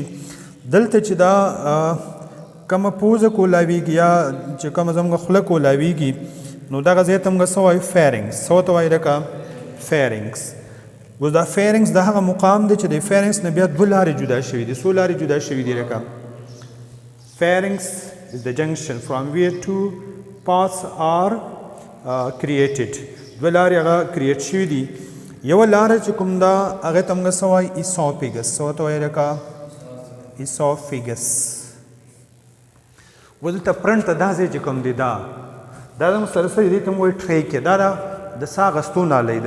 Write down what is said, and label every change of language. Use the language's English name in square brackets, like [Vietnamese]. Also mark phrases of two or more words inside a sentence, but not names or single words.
[Pashto] دلته چې دا کومه پوزه کولاویږي یا چې کومه زموږ خوله کولاویږي نو دغه ځای ته موږ څه وایو فیرنګس څه ورته وایي لکه فیرنګس. اوس دا فیرنګس د هغه مقام دی چې د فیرنګس نه بیا دوه لارې جدا شوي دي څو لارې جدا شوي دي لکه فیرنګس [English] is the junction from where two paths are created [Pashto] دوه لارې هغه کریټ شوي دي. یوه لاره چې کوم ده هغې ته موږ څه وایي ایسوفیګس څه ورته وایي لکه ایسوفیګس. اوس دلته فرنټ ته دا ځای چې کوم دی دا زموږ سره څه دي دې ته موږ وایو ټریکیا دا د ساه اخیستو نالۍ ده.